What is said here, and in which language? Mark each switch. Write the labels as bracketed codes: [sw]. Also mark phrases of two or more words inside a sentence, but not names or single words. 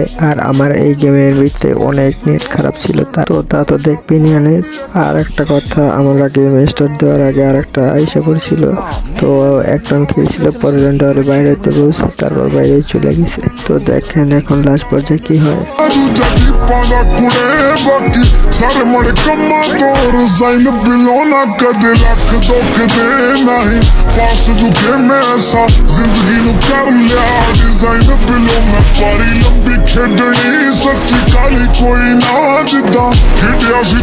[bn] আর আমার এই গেমের ভিতরে অনেক নেট খারাপ ছিল, তা তো দেখবি নিয়ে। আর একটা কথা, আমরা গেম স্টার্ট দেওয়ার আগে আর একটা আইসা পড়ছিল। তো এক রাউন্ড খেলছিল, পরের রাউন্ডে আর বাইরে হতে বলছে, তারপর বাইরে চলে গেছে। তো দেখেন এখন লাস্ট পর্যায়ে কি হয়। [pa] ਸਾਰੇ ਮੜੇ ਕੰਮਾਂ ਤੋਂ ਰਜ਼ਾਈਨ ਬਿਲੋਂ ਨਾ ਕਦੇ ਲੱਖ ਦੁੱਖ ਦੇ ਨਹੀਂ ਪਾਸ ਦੁਖੇ ਮੈਂ ਐਸਾ ਜ਼ਿੰਦਗੀ ਨੂੰ ਕਰ ਲਿਆ ਡਿਜ਼ਾਈਨ ਬਿਲੋਂ ਮੈਂ ਪਾਰੀ ਲੰਬੀ ਖੇਡਣੀ ਸੱਚੀ ਕਾਲੀ ਕੋਈ ਨਾ ਜਿੱਦਾਂ ਖੇਡਿਆ ਸੀ